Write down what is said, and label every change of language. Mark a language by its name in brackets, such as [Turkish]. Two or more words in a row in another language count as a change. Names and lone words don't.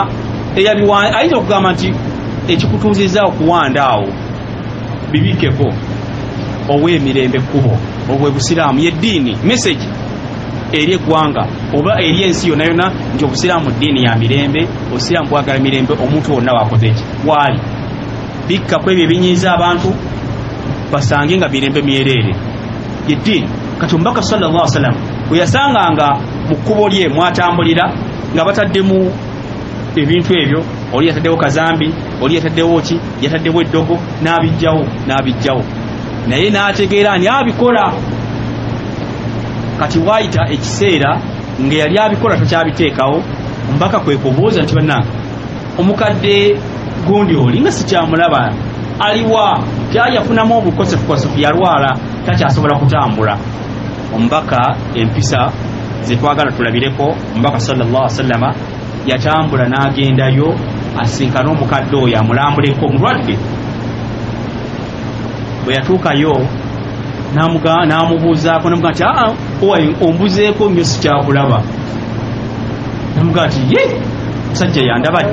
[Ganda] ayinza okugamba nti ekikutuuzizza okuwanda awo bibikkeko ow'emirembe kkubo obwe busiraamu yeddiini message eri eggwanga oba eri ensi yonna yonna nti obusiraamu ddiini ya mirembe obusiraamu bwagala mirembe omuntu wonna wakoze eki waali bikkako ebyo ebinyiiza abantu basange nga mirembe myereere yeddiini kati omubaka [Arabic] sallallahu alaihi wasallam [Ganda] bwe yasanganga mu kkubo lye mwatambulira nga bataddemu ebintu ebyo oli yataddewo kazambi oli yataddewo ki yataddewo eddogo n'abijjawo naye n'ategeera ani abikola kati waayita ekiseera nga yali abikola takyabiteekawo omubaka kwe kubuuza nti bannange omukadde gundi oli nga sikyamulaba aliwa tyayafunamu obukosefukosefu yalwala takyasobola kutambula omubaka empisa zetwagala tulabireko omubaka [Arabic] sallallahu alaihi wasallama [Ganda] yatambula n'agendayo asinkana omukadde oyo amulambuleko omulwadde bwe yatuukayo n'amubuuzaako namugaa nti ombuzeeko nnyo sikyakulaba namugaa nti musajja yandabadde